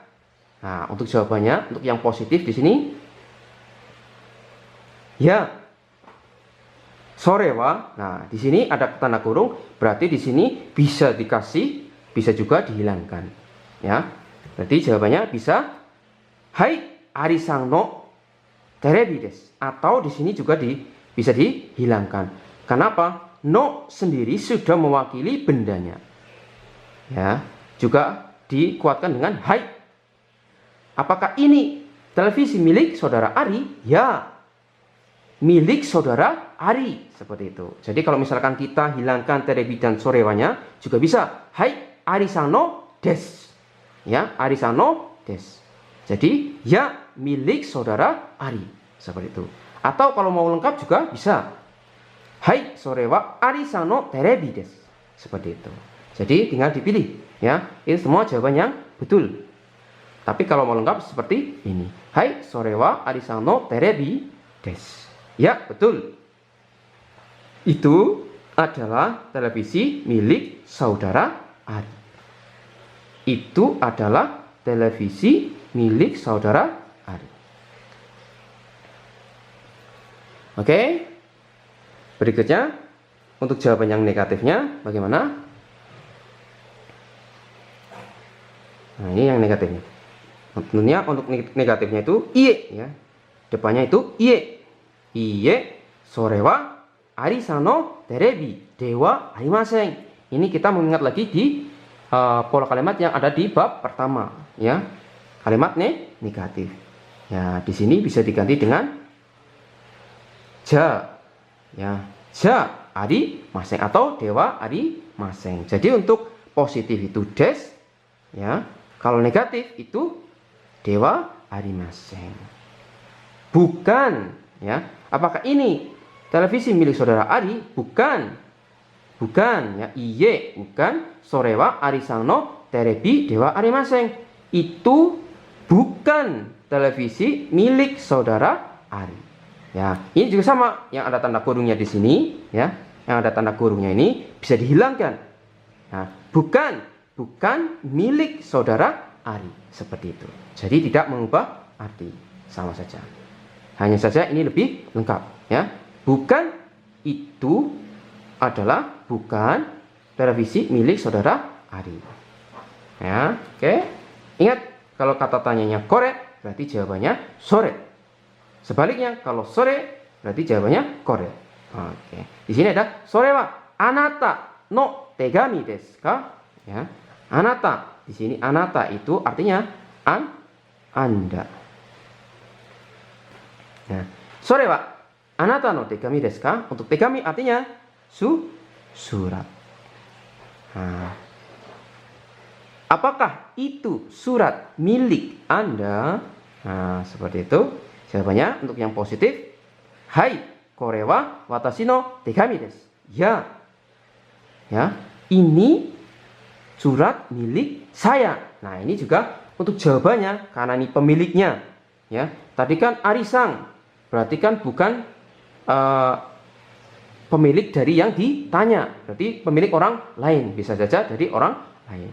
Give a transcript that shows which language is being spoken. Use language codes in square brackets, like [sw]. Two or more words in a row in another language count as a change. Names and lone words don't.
[id] Nah, untuk jawabannya, untuk yang positif di sini, ya. [ja] それは. [id] Nah, di sini ada tanda kurung, berarti di sini bisa dikasih, bisa juga dihilangkan. Ya, berarti jawabannya bisa [ja] はい、アリさんのテレビです. [id] Atau di sini juga bisa dihilangkan. Kenapa? No sendiri sudah mewakili bendanya. Ya, juga dikuatkan dengan hai. Apakah ini televisi milik saudara Ari? Ya, milik saudara Ari, seperti itu. Jadi kalau misalkan kita hilangkan terebi dan sorewanya juga bisa [ja] はい、アリさんのです. Ya, アリさんのです. [id] Jadi ya milik saudara Ari, seperti itu. Atau kalau mau lengkap juga bisa [ja] はい、それはアリさんのテレビです, [id] seperti itu. Jadi tinggal dipilih ya. Ini semua jawaban yang betul. Tapi kalau mau lengkap seperti ini. [ja] はい、それはアリさんのテレビです. [id] Ya, betul. Itu adalah televisi milik saudara Ari. Itu adalah televisi milik saudara Ari. Oke. Berikutnya, untuk jawaban yang negatifnya bagaimana? Nah, ini yang negatifnya. Tentunya untuk negatifnya itu iye ya. Depannya itu [ja] いいえ。いいえ、それはアリさんのテレビではありません. [id] Ini kita mengingat lagi di pola kalimat yang ada di bab pertama ya. Kalimat negatif. Ya, di sini bisa diganti dengan ja. [ja] Ya, じゃありません atau ではありません. [id] Jadi untuk positif itu des ya. Kalau negatif itu [ja] ではありません. [id] Bukan ya. Apakah ini televisi milik saudara Ari? Bukan. Bukan ya. Iye, bukan. [ja] それはアリさんのテレビではありません. [id] Itu bukan televisi milik saudara Ari. Ya, ini juga sama yang ada tanda kurungnya di sini ya. Yang ada tanda kurungnya ini bisa dihilangkan. Nah, bukan milik saudara Ari, seperti itu. Jadi tidak mengubah arti, sama saja. Hanya saja ini lebih lengkap ya. Bukan itu adalah bukan televisi milik saudara Ari. Ya, oke. Ingat, kalau kata tanyanya kore, berarti jawabannya sore. Sebaliknya, kalau sore, berarti jawabannya kore. Oke. Di sini ada [ja] それはあなたの手紙ですか? Ya. [id] Anata. Di sini anata itu artinya Anda. [ja] Nah, それはあなたの手紙ですか? [id] Untuk tegami artinya surat. Nah, apakah itu surat milik Anda? Nah, seperti itu. Jawabannya untuk yang positif, hai, [ja] これは私の手紙です. [id] Ya. Ya. ini surat milik saya. Nah, ini juga untuk jawabannya karena ini pemiliknya. Ya, tadi kan Arisang, berarti kan bukan pemilik dari yang ditanya, berarti pemilik orang lain, bisa saja dari orang lain.